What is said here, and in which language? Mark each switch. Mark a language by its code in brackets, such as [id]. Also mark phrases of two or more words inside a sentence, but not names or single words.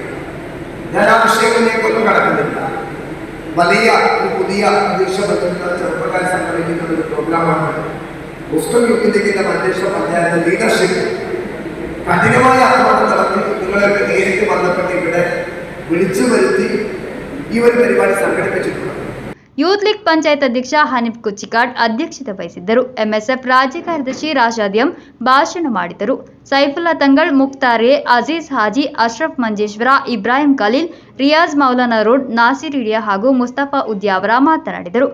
[ml] ഞാൻ ആ വിഷയങ്ങളിലേക്കൊന്നും കടക്കുന്നില്ല. വലിയ ഒരു പുതിയ പ്രതീക്ഷ പറ്റുന്ന ചെറുപ്പക്കാർ സംഘടിപ്പിക്കുന്ന ഒരു പ്രോഗ്രാമാണ് മുസ്ലിം യൂത്ത് ലീഗിന്റെ മധ്യസ്ഥ പഞ്ചായത്ത് ലീഡർഷിപ്പ് കഠിനമായ ആക്രമണം നടത്തി നിങ്ങളൊക്കെ നേരിട്ട് ബന്ധപ്പെട്ട് ഇവിടെ വിളിച്ചു വരുത്തി ഈ ഒരു പരിപാടി സംഘടിപ്പിച്ചിട്ടുണ്ട്. [kn] ಯೂತ್ ಲೀಗ್ ಪಂಚಾಯತ್ ಅಧ್ಯಕ್ಷ ಹನೀಫ್ ಕುಚ್ಚಿಕಾಡ್ ಅಧ್ಯಕ್ಷತೆ ವಹಿಸಿದ್ದರು. MSF ರಾಜ್ಯ ಕಾರ್ಯದರ್ಶಿ ರಾಶಾದ್ಯಂ ಭಾಷಣ ಮಾಡಿದರು. ಸೈಫುಲ್ಲಾ ತಂಗಳ್, ಮುಕ್ತಾರ್ ಎ, ಅಜೀಜ್ ಹಾಜಿ, ಅಶ್ರಫ್ ಮಂಜೇಶ್ವರ, ಇಬ್ರಾಹಿಂ ಖಲೀಲ್, ರಿಯಾಜ್ ಮೌಲಾನಾ ರೋಡ್, ನಾಸಿರ್ ಇಡಿಯಾ ಹಾಗೂ ಮುಸ್ತಫಾ ಉದ್ಯಾವರ ಮಾತನಾಡಿದರು.